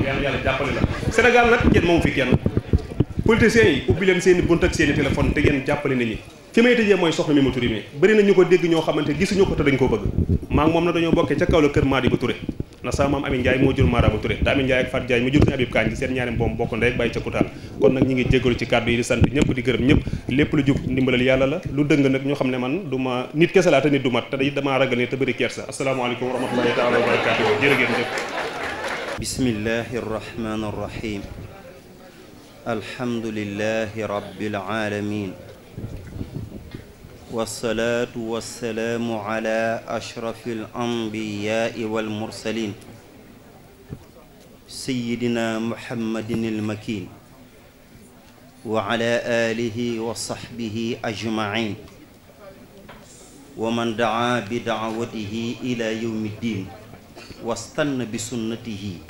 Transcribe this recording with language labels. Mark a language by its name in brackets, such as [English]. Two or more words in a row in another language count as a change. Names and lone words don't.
[Wolof] yàlla jàppale la Sénégal nag kenn moomu fi kenn politiciens yi ubbi leen seen i bunt ak seen i téléphone te ngeen jàppale nit ñi fi may tëjee mooy soxna Mimi Touré mi bëri na ñu ko dégg ñoo xamante gisuñu ko te dañ koo bëgg maa ngi moom na dañoo bokkee ca kaw la kër Madi bu Touré ndax sama maam Ami Ndiaye moo jur Mara bu Touré te Ami Ndiaye ak Fat Ndiaye mu jur seen Abib Kaañ seen ñaari mboom bokk ndey ak bàyyi ca Kutaal kon nag ñi ngi jégalu ci kàddu yi di sant ñëpp di gërëm ñëpp lépp lu jub ndimbalal yàlla la lu dëng nag ñoo xam ne man du ma nit kese laa te nit du mat te day damaa ragal ne te bëri kersa [Arabic] السلام عليكم ورحمة الله تعالى وبركاته [Wolof] jërë ngeen jëf [Arabic] بسم الله الرحمن الرحيم الحمد لله رب العالمين والصلاة والسلام على أشرف الأنبياء والمرسلين سيدنا محمد المكين وعلى آله وصحبه أجمعين ومن دعا بدعوته إلى يوم الدين واستنى بسنته